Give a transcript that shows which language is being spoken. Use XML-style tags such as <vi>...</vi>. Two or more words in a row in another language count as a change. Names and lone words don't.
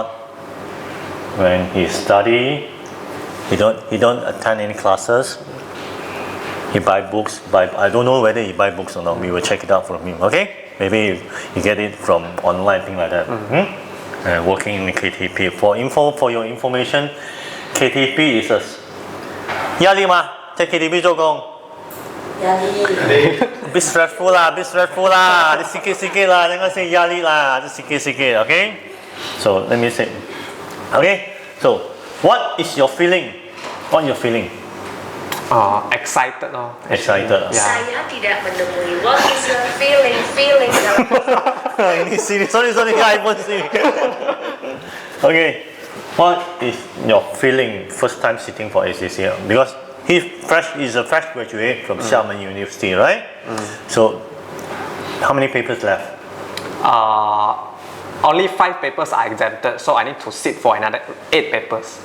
<en>When he study, he don't attend any classes. He buy books. I don't know whether he buy books or not. We will check it out from him. Okay? Maybe you get it from online, thing like that. Working in the KTP. For your information, KTP is a</en> <zh>压力吗？在 KTP 做工？压力。</zh> <en>Bit stressful lah.</en> <ms>Di sikit-sikit lah. Jangan say 压力啦，di sikit-sikit.</ms> <en>Okay? So let me say. Okay? So what is your feeling? What your feeling? Excited. Excited. Yeah.</en> <ms>Saya tidak menemui.</ms> <en>What is your feeling?</en> <ms>Ini sini. Sorry. iPhone sini.</ms> <en>Okay. What is your feeling first time sitting for ACCA? Because he's a fresh graduate from Xiamen University, right? So, how many papers left? Only 5 papers are exempted, so I need to sit for another 8 papers.</en>